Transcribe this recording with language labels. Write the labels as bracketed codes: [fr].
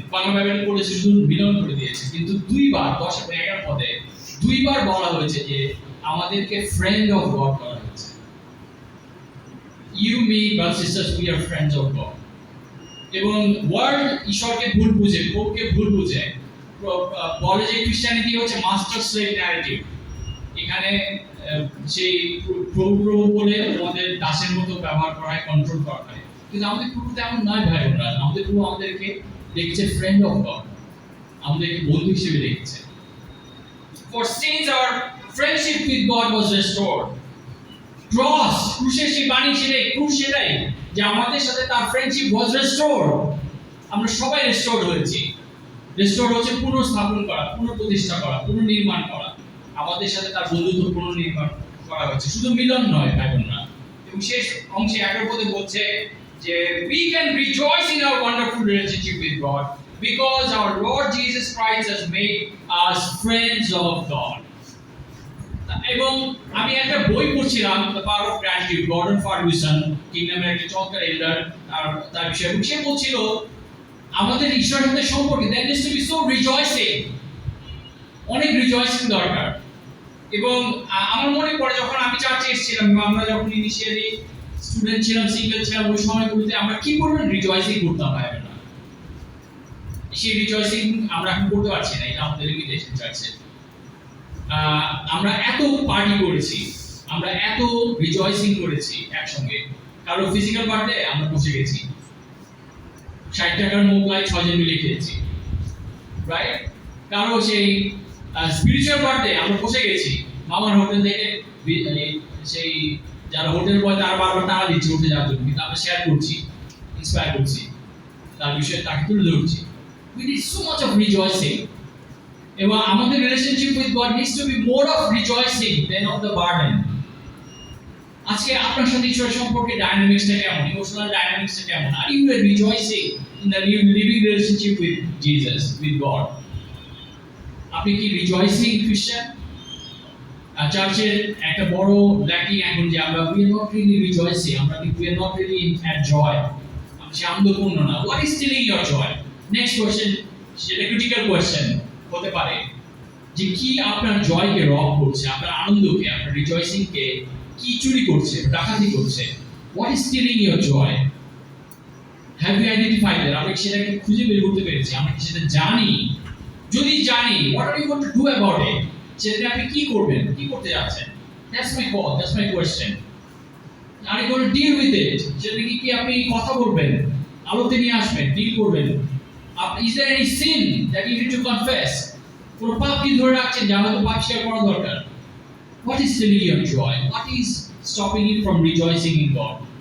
[bn] Bangla Bible পড়েছে শুধু মিলন করে দিয়েছে, কিন্তু দুইবার 10 এবং 11 পদে দুইবার বলা হয়েছে যে আমাদেরকে ফ্রেন্ড অফ গড করা হয়েছে। [en] You, me, brothers and sisters, we are friends of God. [bn] এবং ওয়ার্ল্ড ঈশ্বরকে ভুল বুঝে, প্রভুকে ভুল বুঝে, বলে যে ক্রিশ্চিয়ানিটি হচ্ছে মাস্টার স্লেভ ন্যারেটিভ। এখানে সেই প্রভু বলে আমাদের দাসের মতো ব্যবহার করা হয়, কন্ট্রোল করা হয়। কিন্তু আমাদের প্রভু তেমন নয় ভাই বোনরা, আমাদের প্রভু আমাদেরকে দেখছে ফ্রেন্ড অফ গড, আমাদেরকে বন্ধু হিসেবে দেখছে। [en] For since our friendship with God was restored, [bn] cross, ক্রুশের সেই বাণী সেটাই, ক্রুশ সেটাই যে আমাদের সাথে তার ফ্রেন্ডশিপ ওয়াজ রেস্টোরড। আমরা সবাই রেস্টোরড হয়েছি। রেস্টোরড হচ্ছে পুনঃস্থাপন করা, পুনঃপ্রতিষ্ঠা করা, পুনর্নির্মাণ করা। আমাদের সাথে তার বন্ধুত্ব পুনর্নির্মাণ করা হয়েছে, শুধু মিলন নয় ভাই বোনরা। এবং শেষ অংশে 11 পদে বলছে যে [en] we can rejoice in our wonderful relationship with God because our Lord Jesus Christ has made us friends of God. [bn] এবং আমি একটা বই পড়ছিলাম, the power of gratitude, Gordon Ferguson, কিংডমের একটা চমৎকার এল্ডার, তার বিষয়ে সে বলছিল আমাদের ঈশ্বরের সাথে সম্পর্কে [en] that needs to be so rejoicing, [bn] অনেক রিজয়সিং দরকার। এবং আমার মনে পড়ে যখন আমি চার্চে এসেছিলাম, আমরা যখন ইনিশিয়ালি স্টুডেন্ট ছিলাম, সিঙ্গেল ছিলাম, ওই সময়গুলোতে আমরা কি পরিমাণ রিজয়সিং করতাম ভাই বোনেরা। সেই রিজয়সিং আমরা এখন করতে পারছি না, এটা আমাদের লিমিটেশন চার্চে। আমরা এত পার্টি করেছি, আমরা এত রিজয়সিং করেছি একসঙ্গে। কারো ফিজিক্যাল বার্থডে আমরা বসে গেছি, 60 টাকার মোগলাই 6 জন মিলে খেয়েছি, রাইট? কারো সেই স্পিরিচুয়াল বার্থডে আমরা বসে গেছি, মামার হোটেল থেকে সেই যারা হোটেল বয় তারা বারবার টাকা দিচ্ছে উঠে যাওয়ার জন্য, কিন্তু আমরা শেয়ার করছি, ইন্সপায়ার করছি, তার বিষয়ে তাকে তুলে ধরছি। [en] We need so much of rejoicing. [bn] এবং আমাদের [en] Relationship with God needs to be more of rejoicing than of the burden. [bn] আজকে আপনার সাথে ঈশ্বরের সম্পর্কে ডায়নামিক্সটা কেমন, ইমোশনাল ডায়নামিক্সটা কেমন? [en] Are you are rejoicing in the living relationship with Jesus, with God? [bn] আপনি কি রিজয়সিং ক্রিশ্চিয়ান? চার্চের একটা বড় ল্যাকিং এখন যে আমরা [en] we are not really rejoicing, [bn] আমরা [en] we are not really at joy, [bn] সে আনন্দপূর্ণ না। [en] What is stealing your joy? [bn] Next question, সেটা ক্রিটিক্যাল কোয়েশ্চেন হতে পারে যে কি আপনার জয়কে রব করছে, আপনার আনন্দকে, আপনার রিজয়সিংকে কি চুরি করছে, ডাকাতি করছে? [en] What is stealing your joy? Have you identified that? [bn] আমরা কি সেটাকে খুঁজে বের করতে পেরেছি? আমরা কি সেটা জানি? যদি জানি, [en] What are you going to do about it? [bn] সেটা আপনি কি করবেন, কি করতে যাচ্ছেন? [en] That's my call, that's my question. Are you going to deal with it? [bn] সেটা কি আপনি কথা বলবেন, আলোতে নিয়ে আসবেন, ডিল করবেন? [en] Is there any sin that you need to confess? [bn] কোন পাপ কি ধরে রাখছেন যা হয়তো পাপ স্বীকার করা দরকার? [en] What is stealing your joy? What is stopping you from rejoicing in God?